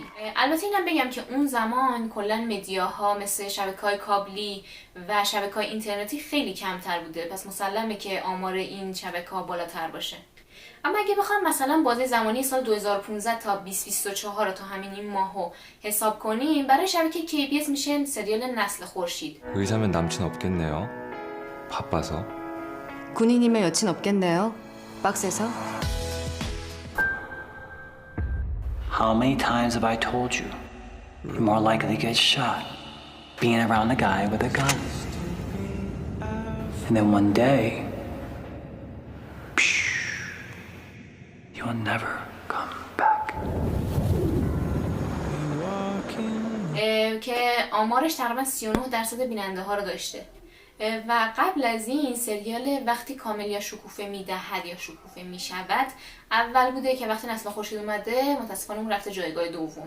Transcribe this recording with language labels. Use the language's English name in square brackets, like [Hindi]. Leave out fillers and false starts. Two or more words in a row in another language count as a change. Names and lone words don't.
[Persian] البته اینم بگم که اون زمان کلا مدیاها مثل شبکه‌های کابلی و شبکه‌های اینترنتی خیلی کمتر بوده، پس مسلمه که آمار این شبکه‌ها بالاتر باشه. اما اگه بخوام مثلا بازه زمانی سال 2015 تا 2024 رو تا همین این ماهو حساب کنیم، برای شبکه KBS میشه سریال نسل خورشید. [Korean] 의사면 남친 없겠네요. 바빠서. 군인이면 여친 없겠네요. 빡세서. [English] How many times have I told you? You're more likely to get shot being around a guy with a gun. And then one day, you'll never come back. [Persian] که آمارش تقریبا 39% بیننده ها رو داشته و قبل از این سریال وقتی کامل یا شکوفه میدهد یا شکوفه میشود اول بوده که وقتی نسل خورشید اومده متاسفانه اون رفته جایگاه دوم.